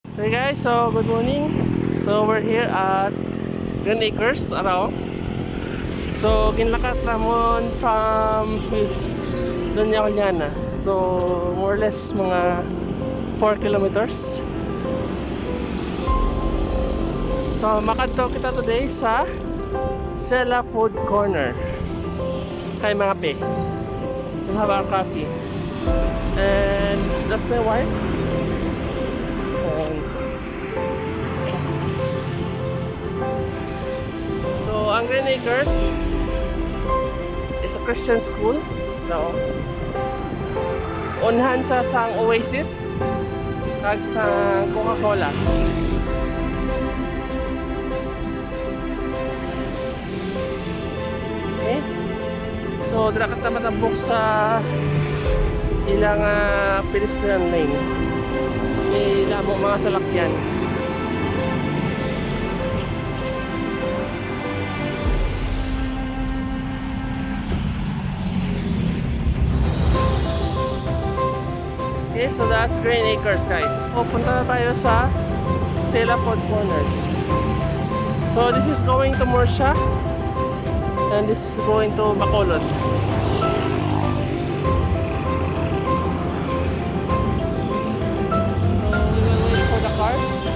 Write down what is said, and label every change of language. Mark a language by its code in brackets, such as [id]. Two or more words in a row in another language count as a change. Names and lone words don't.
[en] Hey guys, so good morning. So we're here at Green Acres, araw. [hil] So ginlakat ramon from Dunya. [en] So more or less mga 4 kilometers. [hil] So makadto kita today sa Selah Food Corner. Kay mga pe. [en] We'll have our coffee. And that's my wife. So, ang Green Acres is a Christian school. No. [hil] Unhan sa sang Oasis kag sa Coca-Cola. [en] Okay. [hil] So, dira ka matabok sa ilang [en] pedestrian lane. [hil] May mga salakyan. [en] Okay, so that's Green Acres, guys. So, [tl] punta na tayo sa Selah Food Corner. [en] So, this is going to Morsha. And this is going to Bacolod. So, we will wait for the cars.